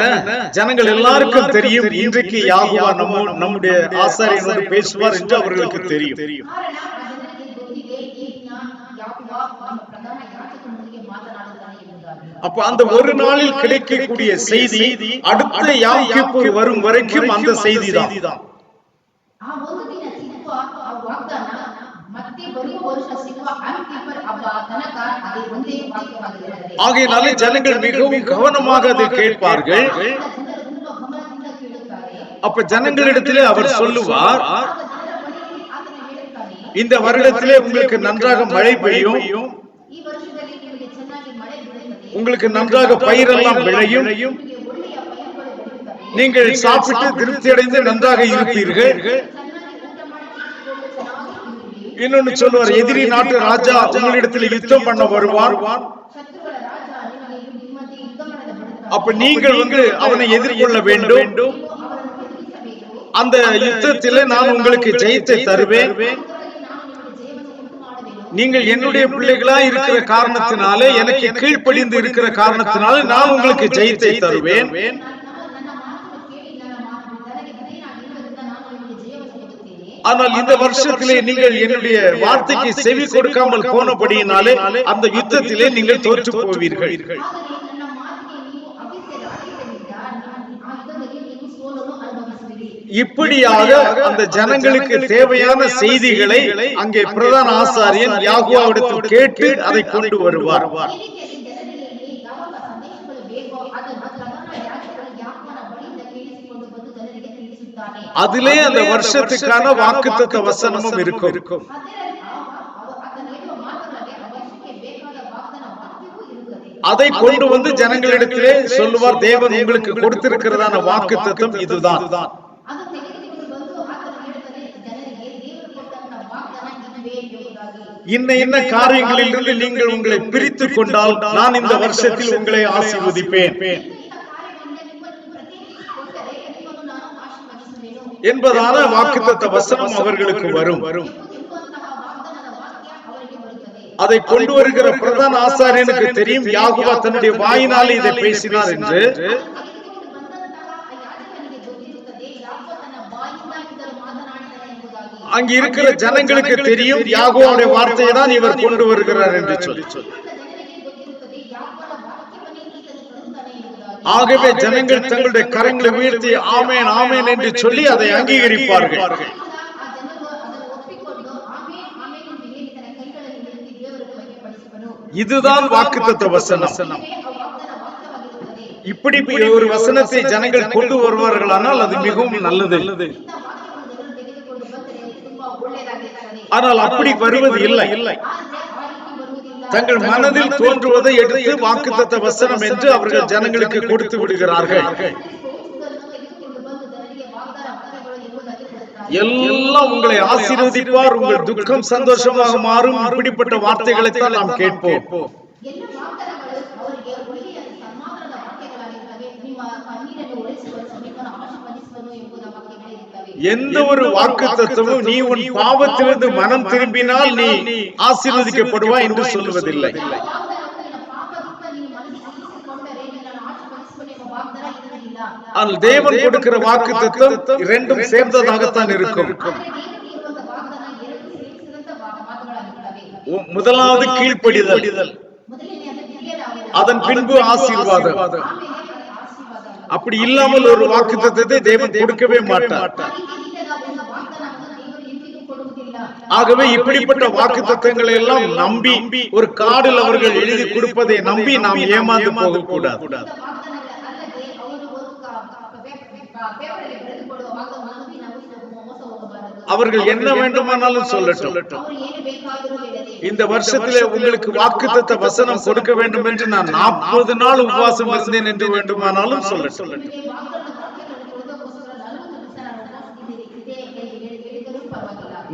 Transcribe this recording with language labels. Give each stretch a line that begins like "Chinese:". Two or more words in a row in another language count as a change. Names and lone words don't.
Tamil: ஜனங்கள் எல்லாருக்கும் தெரியும், இன்றைக்கு யாகுவா நம்முடைய ஆசாரியனோடு பேசுவார் என்று அவர்களுக்கு தெரியும். அப்ப அந்த ஒரு நாளில் கிடைக்கக்கூடிய செய்தி அடுத்த யாம் கிப்பூர் வரும் வரைக்கும் அந்த செய்தி தான்.
Kannada: ಆ ಒಂದು ದಿನ ಸಿಗುವ ಆ ವಾಗ್ದಾನ ಮತ್ತೆ ಬರುವ ವರ್ಷ ಸಿಗುವ ಅಂತಿಮರ್ ಹಬ್ಬ ತನಕ ಅದು ಒಂದೇ ವಾಕ್ಯವಾಗಿರುತ್ತದೆ.
Tamil: ஆகையினாலே ஜனங்கள் மிகவும் கவனமாக அதை கேட்பார்கள். அப்ப ஜனங்களிடத்திலே அவர் சொல்லுவார், இந்த வருடத்திலே உங்களுக்கு நன்றாக மழை பெய்யும்,
Kannada: ಈ ವರ್ಷದಲ್ಲಿ ನಿಮಗೆ ಚೆನ್ನಾಗಿ ಮಳೆ ಬೀಳುತ್ತದೆ,
Tamil: உங்களுக்கு நன்றாக பயிரெல்லாம் விளையும்,
Kannada: ನಿಮಗೆ ಒಳ್ಳೆಯ ಪೈರುಗಳು ಬೆಳೆಯುತ್ತವೆ,
Tamil: நீங்கள் சாப்பிட்டு திருப்தி அடைந்து நன்றாக இருப்பீர்கள்.
Kannada: ಚೆನ್ನಾಗಿ ಊಟ ಮಾಡಿ ತಿಂದುಕೊಂಡು ಚೆನ್ನಾಗಿ ಇರುವಿರಿ.
Tamil: இன்னொன்னு சொல்லுவார், எதிரி நாட்டு ராஜா உங்களிடத்தில் யுத்தம் பண்ண வருவார்,
Kannada: ಶತ್ರುಗಳ ರಾಜ ನಿಮಗೆ ನಿಮ್ಮಲ್ಲಿ ಯುದ್ಧ ಮಾಡಲು ಬರುತ್ತಾನೆ.
Tamil: அப்ப நீங்கள் அவனை எதிர்கொள்ள வேண்டும்.
Kannada: ನೀವು ಅವರನ್ನು ಎದುರಿಸಬೇಕು.
Tamil: அந்த யுத்தத்திலே நான் உங்களுக்கு ஜெயத்தை தருவேன்.
Kannada: ಅದರಲ್ಲಿ ನಾನು ನಿಮಗೆ ಜಯವನ್ನು ಉಂಟು ಮಾಡಬೇಕು.
Tamil: நீங்கள் என்னுடைய பிள்ளைகளா இருக்கிற காரணத்தினாலே, எனக்கு கீழ்ப்படிந்து இருக்கிற காரணத்தினாலே நான் உங்களுக்கு ஜெயத்தை தருவேன்.
Kannada: ನನ್ನ ಮಾತನ್ನು ಕೇಳಿ ನನ್ನ ನನಗೆ ವಿಧೇಯನಾಗಿರುವುದರಿಂದ ನಾನು ನಿಮಗೆ ಜಯವನ್ನು ಕೊಡುತ್ತೇನೆ.
Tamil: ஆனால் இந்த வருஷத்திலே நீங்கள் என்னுடைய வார்த்தைக்கு செவி கொடுக்காமல் போனபடியினாலே அந்த யுத்தத்திலே நீங்கள் தோற்று போவீர்கள்.
Kannada: ಆದರೆ ನನ್ನ ಮಾತಿಗೆ ನೀವು ಅವಿಧೇಯರಾಗಿದ್ದರಿಂದ ಆ ಯುದ್ಧದಲ್ಲಿ ನೀವು ಸೋಲನ್ನು ಅನುಭವಿಸುವಿರಿ.
Tamil: இப்படியாக அந்த ஜனங்களுக்கு தேவையான செய்திகளை அங்கே பிரதான ஆசாரியன் யாகுவாவிடத்தில் கேட்டு அதை கொண்டு வருவார்.
Kannada: ಈ ರೀತಿಯಲ್ಲಿ ಜನರಿಗೆ ಯಾವಾಗ ಸಂದೇಶಗಳು ಬೇಕೋ ಅದನ್ನು ಪ್ರಧಾನ ಯಾಜಕರು ಯಾಕೋಬನ ಬಳಿಯಿಂದ ಕೇಳಿಸಿಕೊಂಡು ಬಂದು ಜನರಿಗೆ ತಿಳಿಸುತ್ತಾನೆ.
Tamil: அதிலே அந்த வருஷத்துக்கான வாக்குத்தத்த வசனமும் இருக்கும்.
Kannada: ಅದರಲ್ಲಿ ಆತನು ಹೇಳುವ ಮಾತುಗಳಲ್ಲಿ ಆ ವರ್ಷಕ್ಕೆ ಬೇಕಾದ ವಾಗ್ದಾನ ವಾಕ್ಯವೂ ಇರುತ್ತದೆ.
Tamil: அதை கொண்டு வந்து ஜனங்களிடத்திலே சொல்லுவார், தேவன் உங்களுக்கு கொடுத்திருக்கிறதான வாக்குத்தத்தம் இதுதான்.
Kannada: ಅದು ತೆಗೆದುಕೊಂಡು ಬಂದು ಆತನು ಹೇಳುತ್ತಾನೆ ಜನರಿಗೆ ದೇವರು ಕೊಟ್ಟಂತ ವಾಗ್ದಾನ ಇದುವೇ ಎಂಬುದಾಗಿ.
Tamil: இன்ன காரியங்களிலிருந்து நீங்கள் உங்களை பிரித்துக் கொண்டால் நான் இந்த வருஷத்தில் உங்களை ஆசீர்வதிப்பேன்
Kannada: ಕಾರ್ಯಗಳಿಂದ ನಿಮ್ಮನ್ನು ಪ್ರತ್ಯೇಕಿಸಿಕೊಂಡರೆ ನಿಮ್ಮನ್ನು ನಾನು ಆಶೀರ್ವದಿಸುವೆನು
Tamil: என்பதான வாக்குத்தத்த வசனம் அவர்களுக்கு வரும்.
Kannada: ಎಂಬಂತಹ ವಾಗ್ದಾನದ ವಾಕ್ಯ ಅವರಿಗೆ ಬರುತ್ತದೆ.
Tamil: அதை கொண்டு வருகிற பிரதான ஆசாரியனுக்கு தெரியும், யாகுவா தன்னுடைய வாயினால் இதை பேசினார் என்று.
Kannada: ತೆಗೆದುಕೊಂಡು ಬಂದಂತಹ ಆ ಯಾಜಕನಿಗೆ ಗೊತ್ತಿರುತ್ತದೆ ಯಾಕೋ ತನ್ನ ಬಾಯಿಂದ ಇದನ್ನು ಮಾತನಾಡಿದನು ಎಂಬುದಾಗಿ.
Tamil: அங்க இருக்கிற ஜனங்களுக்கு தெரியும், யாகுவாவுடைய வார்த்தையை தான் இவர் கொண்டு வருகிறார் என்று சொல்லி.
Kannada: ಜನರಿಗೆ ಗೊತ್ತಿರುತ್ತದೆ ಯಾಕೋನ ವಾಕ್ಯವನ್ನೇ ಈತನು ತರುತ್ತಾನೆ ಎಂಬುದಾಗಿ.
Tamil: ஆகவே ஜனங்கள் தங்களுடைய கரங்களை உயர்த்தி ஆமென் ஆமென் என்று சொல்லி அதை அங்கீகரிப்பார்கள்.
Kannada: ಆ ಜನರು ಅದನ್ನು ಒಪ್ಪಿಕೊಂಡು ಆಮೆನ್ ಆಮೆನ್ ಎಂದು ಹೇಳಿ ತನ್ನ ಕೈಗಳಲ್ಲಿ ಎತ್ತಿ ದೇವರನ್ನು ಮಹಿಮೆಪಡಿಸುವನು.
Tamil: இதுதான் வாக்குத்தத்த வசனம்.
Kannada: ಇದೇ ಆ ವಾಗ್ದಾನ ವಾಕ್ಯವಾಗಿರುತ್ತದೆ.
Tamil: இப்படி ஒரு வசனத்தை ஜனங்கள் கொண்டு வருவார்களானால் அது மிகவும் நல்லது.
Kannada: ಇಂಥ ವಾಕ್ಯವನ್ನು ಜನರು ತೆಗೆದುಕೊಂಡು ಬಂದರೆ ತುಂಬಾ ಒಳ್ಳೆಯದಾಗಿರುತ್ತದೆ.
Tamil: ஆனால் அப்படி வருவது இல்லை.
Kannada: ಆದರೆ ಆ ರೀತಿ ಬರುವುದಿಲ್ಲ.
Tamil: தங்கள் மனதில் தோன்றுவதை எடுத்து வாக்குத்தத்த வசனம் என்று அவர்கள் ஜனங்களுக்கு கொடுத்து விடுகிறார்கள்.
Kannada: ತೋರಿಸುವುದನ್ನು ತೆಗೆದುಕೊಂಡು ಬಂದು ಜನರಿಗೆ ವಾಗ್ದಾನ ವಾಕ್ಯಗಳು ಎಂಬುದಾಗಿ ಕೊಡುತ್ತಾರೆ.
Tamil: எல்லாம் உங்களை ஆசீர்வதிப்பார், உங்கள் துக்கம் சந்தோஷமாக மாறும், இப்படிப்பட்ட வார்த்தைகளைத்தான் நாம் கேட்போம்.
Kannada: ಎಲ್ಲ ವಾಗ್ದಾನಗಳು ಅವರಿಗೆ ಒಳ್ಳೆಯ ಸಮಾಧಾನದ ವಾಕ್ಯಗಳಾಗಿರ್ತವೆ. ನಿಮ್ಮ ಕಣ್ಣೀರನ್ನು ಒರೆಸುವನು, ನಿಮ್ಮನ್ನು ಆಶೀರ್ವದಿಸುವನು ಎಂಬುದ ವಾಕ್ಯಗಳಿರುತ್ತವೆ.
Tamil: எந்த ஒரு வாக்குத்தத்தமும் நீ உன் பாவத்திலிருந்து மனம் திரும்பினால் நீ ஆசீர்வதிக்கப்படுவாய் என்று சொல்லுவதில்லை.
Kannada: ಯಾವ ವಾಗ್ದಾನವು ನಿನ್ನ ಪಾಪದಿಂದ ನೀನು ಮನಸ್ಸು ತಿರುಗಿಸಿಕೊಂಡರೆ ನಿನ್ನನ್ನು ಆಶೀರ್ವದಿಸುವನು ಎಂಬ ವಾಗ್ದಾನ ಇರುವುದಿಲ್ಲ.
Tamil: ஆனால் தேவன் கொடுக்கிற வாக்குத்தத்தம் இரண்டும் சேர்ந்ததாகத்தான் இருக்கும்.
Kannada: ಆದರೆ ದೇವರಿಗೆ ಇರುವಂತಹ ವಾಗ್ದಾನ ಎರಡು ಸೇರಿಸಿದಂತ ಮಾತುಗಳಾಗಿರ್ತವೆ.
Tamil: முதலாவது கீழ்ப்படிதல்,
Kannada: ಮೊದಲನೆಯದು ತಿಳಿಯಲಾಗುವುದು,
Tamil: அதன் பின்பு ஆசீர்வாதம்.
Kannada: ಆಮೇಲೆ ಆಶೀರ್ವಾದ.
Tamil: அப்படி இல்லாமல் ஒரு வாக்குத்தத்தத்தை தேவன் கொடுக்கவே மாட்டார்.
Kannada: ಆ ರೀತಿ ಇಲ್ಲದ ಒಂದು ವಾಗ್ದಾನವನ್ನು ದೇವರು ಎಂದಿಗೂ ಕೊಡುವುದಿಲ್ಲ.
Tamil: ஆகவே இப்படிப்பட்ட வாக்குத்தத்தங்களை எல்லாம் நம்பி ஒரு கார்டில் அவர்கள் எழுதி கொடுப்பதை நம்பி நாம் ஏமாந்து போகக்கூடாது.
Kannada: ಇಂಥ ವಾಗ್ದಾನಗಳಲ್ಲದೆ ಅವರು ಒಂದು ಪೇಪರಲ್ಲಿ ಬರೆದುಕೊಳ್ಳುವ ವಾಗ್ದಾನವನ್ನು ನಂಬಿ ನಾವು ಮೋಸ ಹೋಗಬಾರದು.
Tamil: அவர்கள் என்ன வேண்டுமானாலும் சொல்லட்டும்,
Kannada: ಅವರು ಏನು ಬೇಕಾದರೂ ಹೇಳಲಿ.
Tamil: இந்த வருஷத்திலே உங்களுக்கு வாக்குத்தத்த வசனம் கொடுக்க வேண்டும் என்று நான் 40 நாள் உபவாசம் இருந்தேன் என்று வேண்டுமானாலும் சொல்லட்டும்.
Kannada: ನಿಮಗೆ ವಾಗ್ದಾನದ ವಾಕ್ಯಗಳನ್ನು ಕೊಡುವುದಕ್ಕೋಸ್ಕರ 40 ದಿವಸ ನಾನು ಉಪವಾಸವಿದ್ದೆ ಹೇಳಿದರೂ ಪರವಾಗಿಲ್ಲ.